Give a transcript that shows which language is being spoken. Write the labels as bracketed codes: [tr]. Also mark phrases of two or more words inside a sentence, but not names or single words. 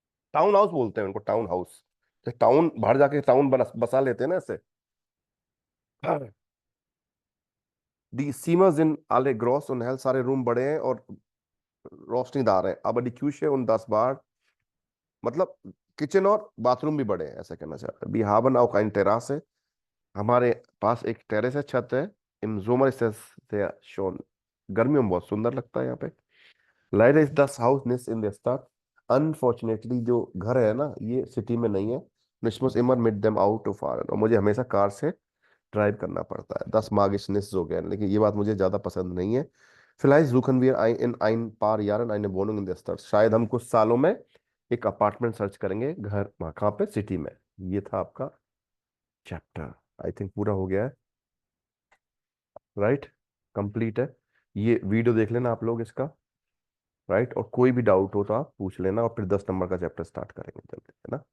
[en] town house [hi] बोलते हैं उनको, [en] town house. [hi] तो टाउन बाहर जाके टाउन बसा लेते हैं ना ऐसे। [de] die Zimmer sind alle groß und hell, [hi] सारे रूम बड़े हैं और रोशनीदार हैं। अब [de] die Küche und 10 Bad, [hi] मतलब किचन और बाथरूम भी बड़े हैं, ऐसा कहना चाहते हैं। [de] वी haben auch ein Terrasse, [hi] हमारे पास एक टेरेस है, छत है। [de] im Sommer ist es sehr schön, [hi] गर्मियों में बहुत सुंदर लगता है यहाँ पे। [de] Leider ist das Haus nicht in der Stadt, [hi] अनफॉर्चुनेटली जो घर है ना ये सिटी में नहीं है। [de] Ich muss immer mit dem Auto fahren, [hi] और मुझे हमेशा कार से ड्राइव करना पड़ता है। [de] 10 mag ich nicht so gern, [hi] लेकिन ये बात मुझे ज्यादा पसंद नहीं है। [de] Vielleicht suchen wir in ein paar Jahren eine Wohnung in der Stadt, [hi] शायद हम कुछ सालों में एक अपार्टमेंट सर्च करेंगे, घर कहाँ पे, सिटी में। ये था आपका चैप्टर, [en] I think [hi] पूरा हो गया है, राइट, कंप्लीट है। ये वीडियो देख लेना आप लोग इसका, राइट, और कोई भी डाउट हो तो आप पूछ लेना, और फिर 10 नंबर का चैप्टर स्टार्ट करेंगे जल्दी, है ना।